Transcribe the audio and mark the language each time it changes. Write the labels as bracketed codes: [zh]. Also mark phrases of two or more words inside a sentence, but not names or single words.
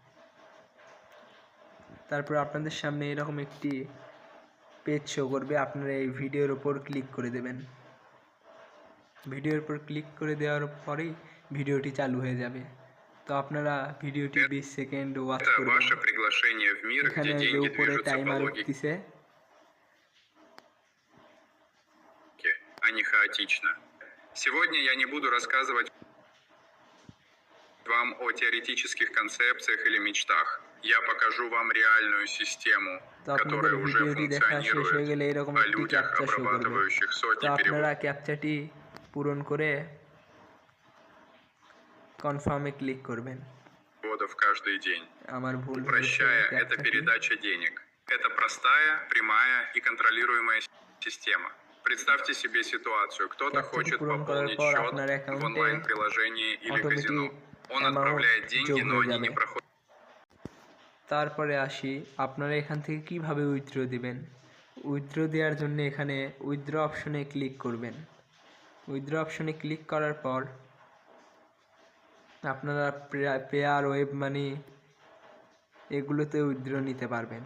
[bn] তারপর আপনাদের সামনে এরকম একটি পেজ শো করবে, আপনারা এই ভিডিওর ওপর ক্লিক করে দেবেন। ভিডিওর উপর ক্লিক করে দেওয়ার পরেই ভিডিওটি চালু হয়ে যাবে। তো আপনারা ভিডিওটি 20 সেকেন্ড ওয়াচ করবেন। এখানে যে উপরে টাইমার উঠতেছে, [ru] а не хаотично. Сегодня я не буду рассказывать вам о теоретических концепциях или мечтах. Я покажу вам реальную систему, которая уже функционирует, о людях, обрабатывающих сотни переводов. [bn] ক্যাপচাটি পূরণ করে কনফার্মে ক্লিক করবেন [ru] Каждый день. Упрощая, это передача денег. Это простая, прямая и контролируемая система. Представьте себе ситуацию. Кто-то хочет пополнить счет в онлайн-приложении или казино. Он отправляет деньги, но они не проходят. [bn] তারপরে আসি, আপনারা এখান থেকে কিভাবে উইথড্র দিবেন। উইথড্র দেওয়ার জন্য এখানে উইথড্র অপশনে ক্লিক করবেন। উইথড্র অপশনে ক্লিক করার পর আপনারা পেয়ার, ওয়েব মানি এগুলোতে উইথড্র নিতে পারবেন।